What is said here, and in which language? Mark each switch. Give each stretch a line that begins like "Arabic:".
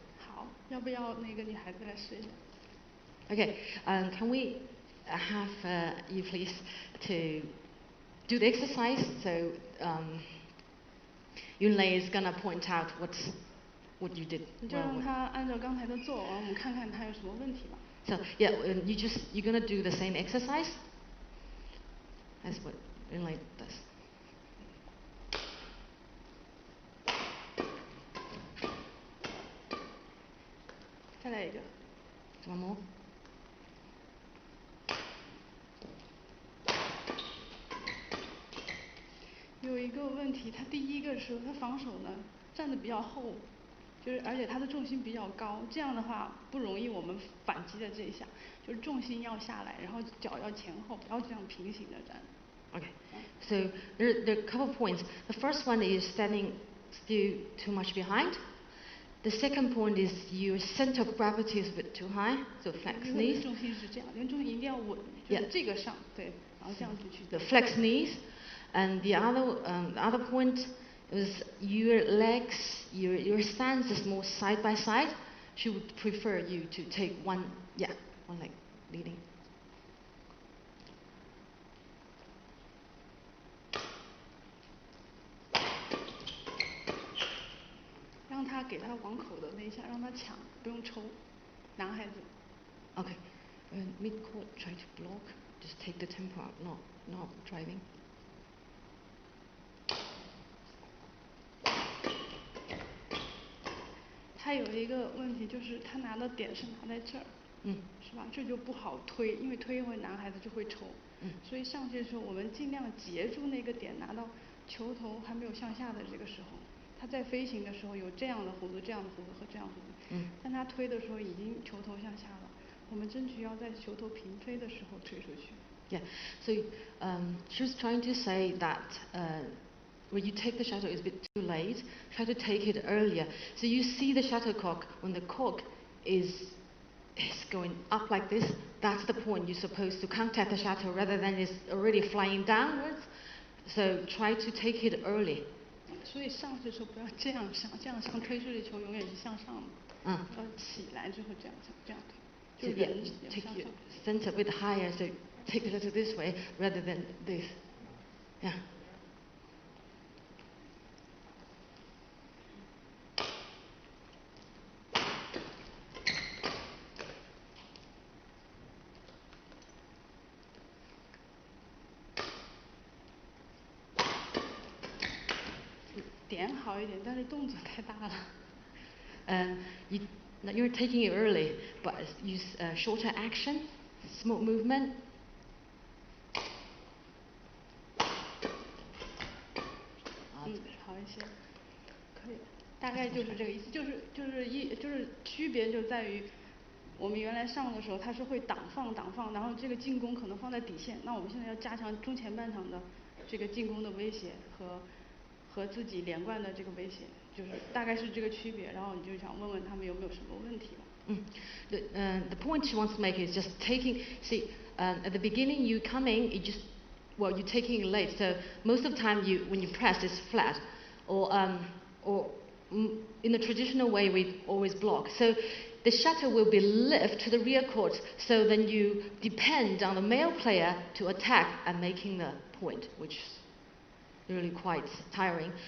Chinese: 好，要不要那个女孩子来试一下
English: Okay, can we have you please to do the exercise. So Yunlei is gonna point out what you did.
Chinese: 你就让他按照刚才的做，我们看看他有什么问题吧。
English: So yeah, you're gonna do the same exercise. That's what Yunlei does. One more.
Chinese: 有一个问题，他第一个时候他防守呢站得比较后，就是而且他的重心比较高，这样的话不容易我们反击的这一下，就是重心要下来，然后脚要前后，不要这样平行的站。
English: Okay, so there are a couple of points. The first one is standing still too much behind. The second point is your center of gravity is a bit too high, so flex
Chinese: 因为
English: knees.
Chinese: 重心是这样，因为重心一定要稳，就是这个上，对，然后这样子去。
English: The flex knees, and the other point is your legs, your stance is more side by side. She would prefer you to take one leg leading.
Chinese: 让他给他网口的那一下，让他抢，不用抽，男孩子。
English: Okay, mid court try to block, just take the tempo out, not driving.
Chinese: 他有一个问题就是他拿的点是拿在这儿，是吧？这就不好推，因为推一会男孩子就会抽，所以上去的时候我们尽量截住那个点，拿到球头还没有向下的这个时候。他在飞行的时候有这样的弧度、这样的弧度和这样的弧度，但他推的时候已经球头向下了，我们争取要在球头平飞的时候推出去。
English: Yeah, so she was trying to say that when you take the shuttle it's a bit too late, try to take it earlier. So you see the shuttlecock, when the cock is going up like this, that's the point you're supposed to contact the shuttle rather than it's already flying downwards. So try to take it early.
Chinese: 所以上去的时候不要这样上，这样上推出去球永远是向上的。要起来之后这样这样推，就人要向上。
English: Take your center a bit higher, so take it a little this way rather than this. Yeah.
Chinese: 点好一点，但是动作太大了。
English: You're taking it early, but use shorter action, small movement.
Chinese: 好一些，可以，大概就是这个意思，就是区别就在于，我们原来上的时候它是会挡放，然后这个进攻可能放在底线，那我们现在要加强中前半场的这个进攻的威胁和自己连贯的这个威胁，就是大概是这个区别，然后你就想问问他们有没有什么问题吧。
English: The point she wants to make is just taking. See, at the beginning you come in, you're taking it late. So most of the time when you press, it's flat, or in the traditional way we always block. So the shuttle will be lifted to the rear court. So then you depend on the male player to attack and making the point, which is really quite tiring.